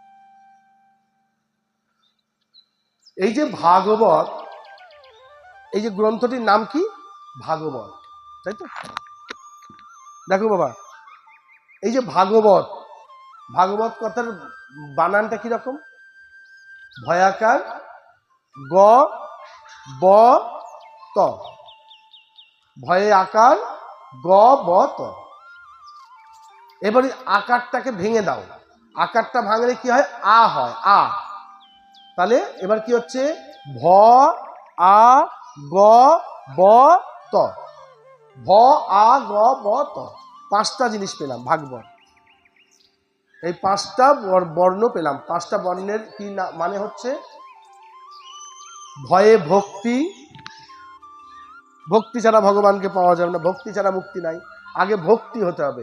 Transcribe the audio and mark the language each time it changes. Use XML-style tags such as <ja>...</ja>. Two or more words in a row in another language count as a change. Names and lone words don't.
<bn>এই যে ভাগবত, এই যে গ্রন্থটির নাম কি? ভাগবত, তাই তো? দেখো বাবা, এই যে ভাগবত, ভাগবত কথার বানানটা কিরকম? ভয়াকার গ ব ত, ভয়ে আকার গ ব ত। এবারে আকারটাকে ভেঙে দাও, আকারটা ভাঙলে কি হয়? আ হয়, আ। তাহলে এবার কি হচ্ছে? ভ আ গ ব ত, ভ আ গ ব ত। পাঁচটা জিনিস পেলাম ভাগবত। এই পাঁচটা বর্ণ পেলাম। পাঁচটা বর্ণের কি মানে হচ্ছে? ভয়ে ভক্তি, ভক্তি ছাড়া ভগবানকে পাওয়া যাবে না, ভক্তি ছাড়া মুক্তি নাই, আগে ভক্তি হতে হবে।</bn>